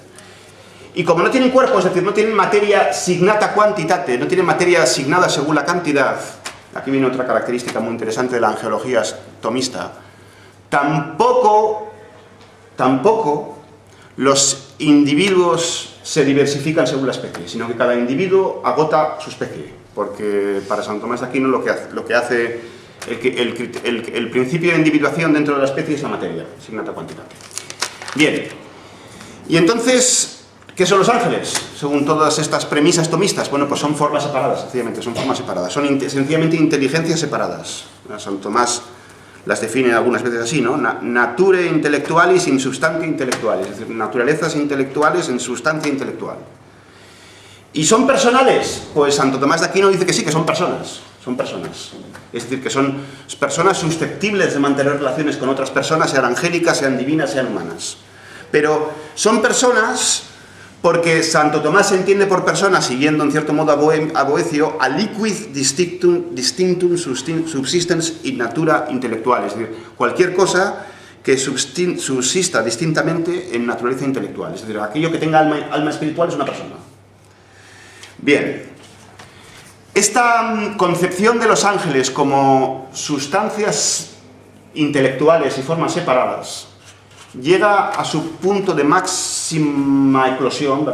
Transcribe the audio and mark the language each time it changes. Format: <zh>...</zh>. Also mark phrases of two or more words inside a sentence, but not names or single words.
<es>Y como no tienen cuerpo, es decir, no tienen</es> <la>materia signata quantitate,</la> <es>no tienen materia asignada según la cantidad, aquí viene otra característica muy interesante de la angelología tomista, tampoco los individuos se diversifican según la especie, sino que cada individuo agota su especie, porque para Santo Tomás de Aquino lo que hace el principio de individuación dentro de la especie es la materia,</es> <la>signata quantitate.</la> <es>Bien, y entonces, ¿qué son los ángeles? Según todas estas premisas tomistas, bueno, pues son formas separadas, sencillamente, son formas separadas, son sencillamente inteligencias separadas. Santo Tomás las define algunas veces así, ¿no?</es> <la>Nature intellectualis in substantia intellectualis,</la> <es>es decir, naturalezas intelectuales en sustancia intelectual. ¿Y son personales? Pues Santo Tomás de Aquino dice que sí, que son personas. Es decir, que son personas susceptibles de mantener relaciones con otras personas, sean angélicas, sean divinas, sean humanas. Pero son personas porque Santo Tomás se entiende por persona, siguiendo en cierto modo a Boecio,</es> <la>aliquid distinctum subsistens in natura intellectual,</la> <es>es decir, cualquier cosa que subsista distintamente en naturaleza intelectual, es decir, aquello que tenga alma espiritual es una persona. Bien. Esta concepción de los ángeles como sustancias intelectuales y formas separadas llega a su punto de máxima eclosión, ¿verdad?</es>